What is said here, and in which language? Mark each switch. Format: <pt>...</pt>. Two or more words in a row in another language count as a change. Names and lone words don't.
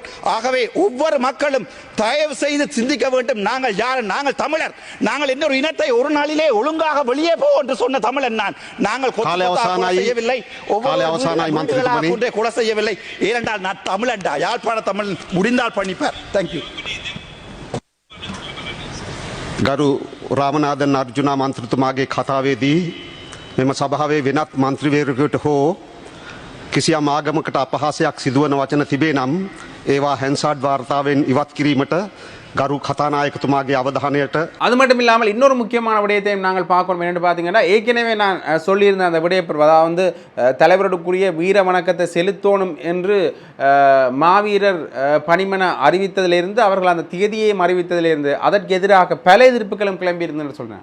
<ta>ஆகவே ஒவ்வொரு மக்களும் தயவு செய்து சிந்திக்க வேண்டும். நாங்கள் யார்? நாங்கள் தமிழர். நாங்கள் இன்னொரு இனத்தை ஒரு நாளிலே ஒழுங்காக வெளியே போ என்று சொன்ன தமிழன் நான். நாங்கள் செய்யவில்லை, கொலை செய்யவில்லை. ஏனென்றால் நான் தமிழன்டா, யாழ்ப்பாண தமிழ். முடிந்தால் பண்ணிப்பார். தேங்க்யூ.</ta> <si>ගරු රාමනාදන් අර්ජුනා මන්ත්‍රතුමාගේ කතාවේදී මෙම සභාවේ වෙනත් මන්ත්‍රීවරයෙකුට හෝ කිසියම් ආගමකට අපහාසයක් සිදුවන වචන තිබේ නම් ඒවා හැන්සාඩ් වාර්තාවෙන් ඉවත් කිරීමට ගරු කතානායකතුමාගේ අවධානයට.</si> <ta>அது மட்டும் இல்லாமல் இன்னொரு முக்கியமான விடயத்தையும் நாங்கள் பார்க்கணும். என்னென்னு பார்த்தீங்கன்னா, ஏற்கனவே நான் சொல்லியிருந்த அந்த விடயப்பர், அதாவது தலைவருக்குரிய வீர வணக்கத்தை செலுத்தணும் என்று மாவீரர் பணிமன அறிவித்ததிலிருந்து, அவர்கள் அந்த தேதியையும் அறிவித்ததிலிருந்து அதற்கு எதிராக பல எதிர்ப்புகளும் கிளம்பியிருந்தேன்னு சொல்கிறேன்.</ta>